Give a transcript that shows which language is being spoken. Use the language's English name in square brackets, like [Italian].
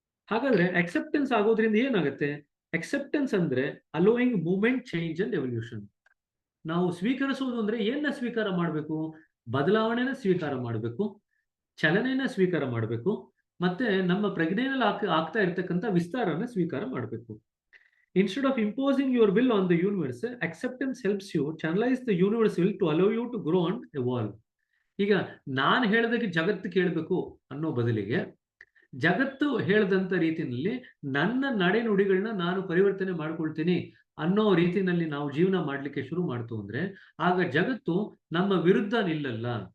[Kannada] ಹಾಗಾದ್ರೆ ಅಕ್ಸೆಪ್ಟೆನ್ಸ್ ಆಗೋದ್ರಿಂದ ಏನಾಗುತ್ತೆ? ಅಕ್ಸೆಪ್ಟೆನ್ಸ್ ಅಂದ್ರೆ [English] Allowing movement, change and evolution. [Kannada] ನಾವು ಸ್ವೀಕರಿಸುವುದು ಅಂದ್ರೆ ಏನ ಸ್ವೀಕಾರ ಮಾಡಬೇಕು? ಬದಲಾವಣೆನ ಸ್ವೀಕಾರ ಮಾಡಬೇಕು, ಚಲನೆಯನ್ನ ಸ್ವೀಕಾರ ಮಾಡಬೇಕು, ಮತ್ತೆ ನಮ್ಮ ಪ್ರಜ್ಞೆಯಲ್ಲಿ ಆಗ್ತಾ ಇರ್ತಕ್ಕಂಥ ವಿಸ್ತಾರನ ಸ್ವೀಕಾರ ಮಾಡಬೇಕು. [English] Instead of imposing your will on the universe, acceptance helps you channelize the universe will to allow you to grow and evolve. [Kannada] ಈಗ ನಾನು ಹೇಳದಕ್ಕೆ ಜಗತ್ತು ಕೇಳಬೇಕು ಅನ್ನೋ ಬದಲಿಗೆ ಜಗತ್ತು ಹೇಳದಂತ ರೀತಿಯಲ್ಲಿ ನನ್ನ ನಡೆನುಡಿಗಳನ್ನ ನಾನು ಪರಿವರ್ತನೆ ಮಾಡ್ಕೊಳ್ತೀನಿ ಅನ್ನೋ ರೀತಿಯಲ್ಲಿ ನಾವು ಜೀವನ ಮಾಡ್ಲಿಕ್ಕೆ ಶುರು ಮಾಡ್ತು ಅಂದ್ರೆ ಆಗ ಜಗತ್ತು ನಮ್ಮ ವಿರುದ್ಧ ನಿಲ್ಲಲ್ಲ.